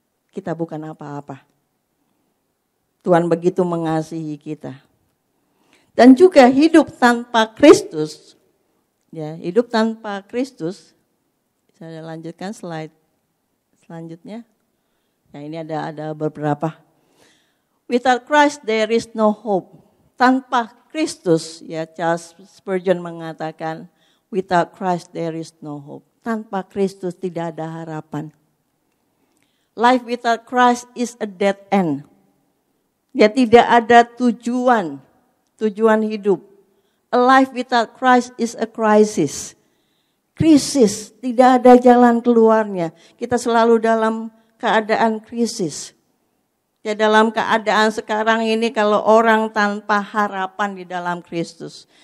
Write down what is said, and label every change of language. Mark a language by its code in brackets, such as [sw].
[id] Kita bukan apa-apa. Tuhan begitu mengasihi kita. Dan juga hidup tanpa Kristus. Ya, hidup tanpa Kristus. Saya lanjutkan slide selanjutnya. Ya, ini ada beberapa. [en] Without Christ there is no hope. [id] Tanpa Kristus, ya, Charles Spurgeon mengatakan, [en] without Christ there is no hope. [id] Tanpa Kristus tidak ada harapan. [en] Life without Christ is a dead end. [id] Ya, tidak ada tujuan hidup. [en] A life without Christ is a crisis. [id] Krisis, tidak ada jalan keluarnya. Kita selalu dalam keadaan krisis. Ya, dalam keadaan sekarang ini kalau orang tanpa harapan di dalam Kristus.